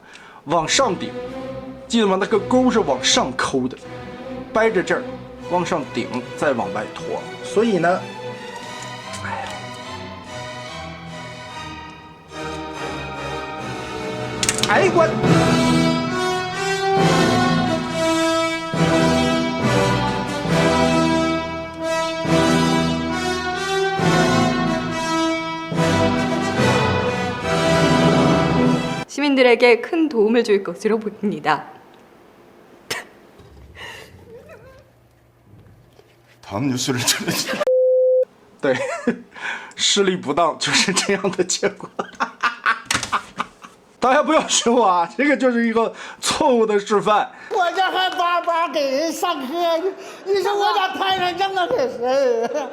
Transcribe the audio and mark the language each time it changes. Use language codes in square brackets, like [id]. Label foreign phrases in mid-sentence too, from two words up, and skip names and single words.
[zh] 往上顶，记得吗？那个钩是往上抠的，掰着这儿往上顶，再往外拖。所以呢，抬关。 [ko] 시민들에게 큰 도움을 줄 것으로 보입니다. 다음 뉴스를 전해주세요. [zh] 对，施力不当就是这样的结果。大家不要学我啊，这个就是一个错误的示范。我这还巴巴给人上课，你说我咋摊上这么个事儿？